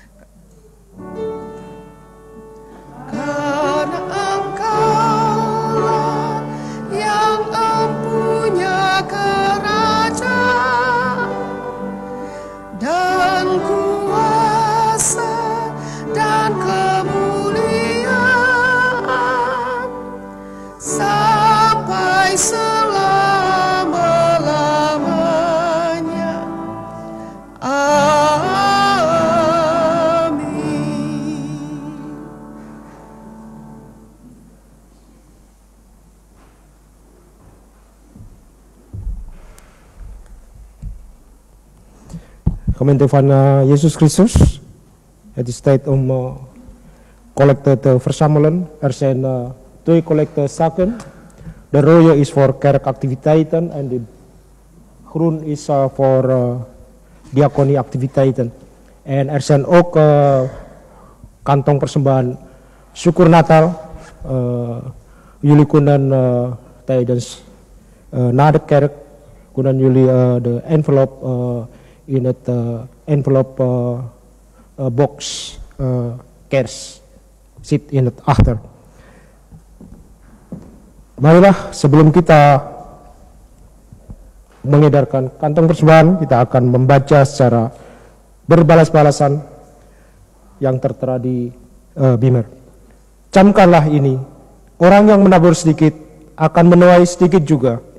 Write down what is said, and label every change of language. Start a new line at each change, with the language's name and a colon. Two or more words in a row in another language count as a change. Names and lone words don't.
Indonesian: Karena Engkau-lah yang empunya kerajaan dan kuasa dan kemuliaan sampai selama-lamanya. Amin.
Dutch: Gemeente van Jezus Christus. Het is tijd om collecte te verzamelen. Er zijn 2 collectezakken. De rode is voor kerkactiviteiten en de groen is voor diakonieactiviteiten. En er zijn ook
Indonesian: kantong persembahan syukur Natal.
Dutch: Jullie kunnen tijdens na de kerk kunnen jullie de envelop in het envelop box kers zit in het achter.
Indonesian: Marilah sebelum kita mengedarkan kantong persembahan, kita akan membaca secara berbalas-balasan yang tertera di Beamer. Camkanlah ini, orang yang menabur sedikit akan menuai sedikit juga.